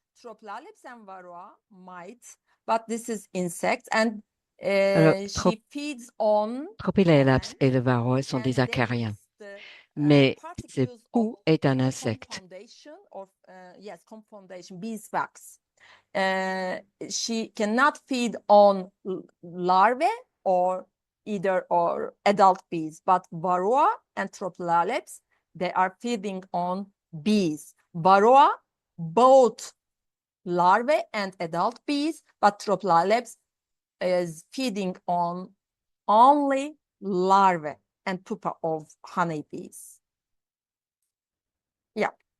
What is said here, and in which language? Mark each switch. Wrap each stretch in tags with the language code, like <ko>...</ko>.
<en>Tropilaelaps and Varroa mites, but this is insects and she feeds on</en> <fr>Tropilaelaps et le Varroa sont des acariens, mais ce pou est un insecte.</fr> <en>Yes, comb foundation, beeswax. She cannot feed on larvae or adult bees, but Varroa and Tropilaelaps, they are feeding on bees. Varroa, both larvae and adult bees, but Tropilaelaps is feeding on only larvae and pupa of honeybees. Yeah.</en>